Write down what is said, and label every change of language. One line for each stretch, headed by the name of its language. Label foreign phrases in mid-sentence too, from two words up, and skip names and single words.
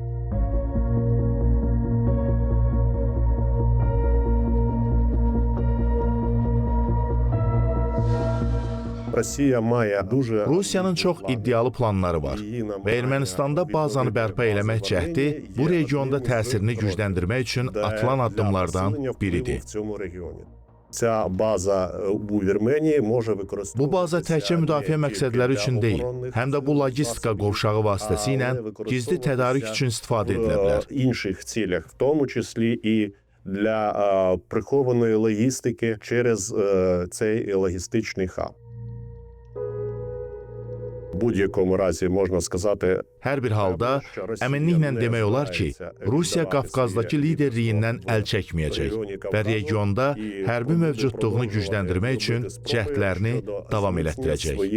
Azerbaijani: Rusiyanın çox iddialı planları var və Ermənistanda bazanı bərpa eləmək cəhdi bu regionda təsirini gücləndirmək üçün atılan addımlardan biridir. Bu baza təkcə müdafiə məqsədləri üçün deyil, həm də bu logistika qovşağı vasitəsilə gizli tədarik üçün istifadə edilə bilər.
Ukrainian: Для прихованої логістики через цей логістичний хаб.
Azerbaijani: Hər bir halda əminliklə demək olar ki, Rusiya Qafqazdakı liderliyindən əl çəkməyəcək və regionda hərbi mövcudluğunu gücləndirmək üçün cəhdlərini davam elətdirəcək.